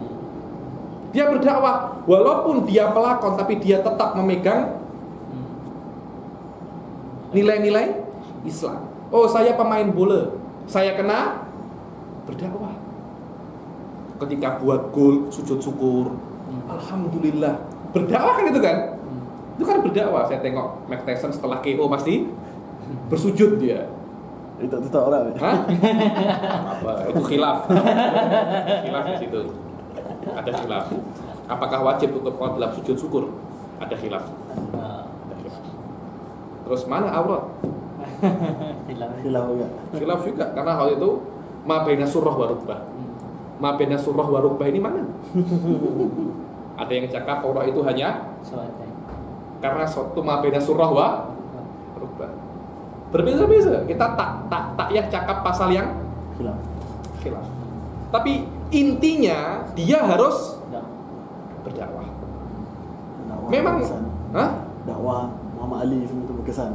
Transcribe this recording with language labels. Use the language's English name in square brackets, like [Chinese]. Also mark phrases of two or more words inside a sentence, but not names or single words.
[Malay] Dia berdakwah, walaupun dia pelakon tapi dia tetap memegang nilai-nilai Islam. Oh, saya pemain bola, saya kena berdakwah. Ketika buat gol, sujud syukur, alhamdulillah. Berdakwah kan itu kan? Itu kan berdakwah. Saya tengok Mike Tyson setelah KO pasti bersujud dia. Itu orang. Hah? Apa? Itu khilaf. Khilaf di situ. Ada khilaf. Apakah wajib untuk orang dalam sujud syukur? Ada khilaf. Terus mana aurat? Khilaf juga. Khilaf juga karena hal itu [Arabic] ما بين سرة وركبة. ما بين سرة وركبة [Malay] ini mana? Ada yang cakap aurat itu hanya karena suatu [Arabic] ما بين سرة وركبة. [Malay] Berbeza-beza. Kita tak ya cakap pasal yang khilaf. Tapi intinya dia harus berdakwah. Memang dakwah Muhammad Ali semua itu berkesan.